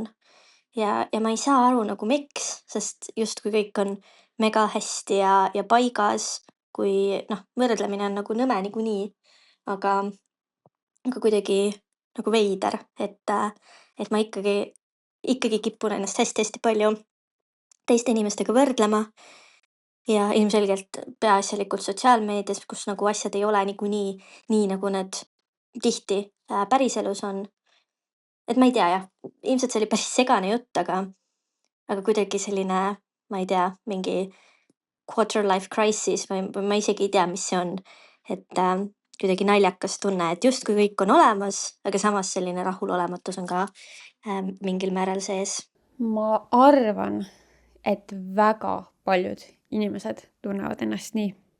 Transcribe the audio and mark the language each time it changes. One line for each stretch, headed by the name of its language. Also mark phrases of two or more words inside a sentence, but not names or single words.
Estonian: Ja ma ei saa aru nagu miks, sest justkui kõik on mega hästi ja paigas, kui noh, võrdlemine on nagu nõme niikuinii, aga kuidagi nagu veider, et ma ikkagi kipun ennast hästi palju teiste inimestega võrdlema ja ilmselgelt peaasjalikult sotsiaalmeedias, kus nagu asjad ei ole niikuinii nii, nagu need tihti päriselus on. Et ma ei tea jah, ilmselt see oli päris segane jutt, aga kuidagi selline, ma ei tea, mingi
English: quarter life crisis
Estonian: või ma isegi ei tea, mis see on. Et kuidagi naljakas tunne, et justkui kõik on olemas, aga samas selline rahulolematus on ka mingil määral sees. Ma arvan, et väga paljud inimesed tunnevad ennast nii.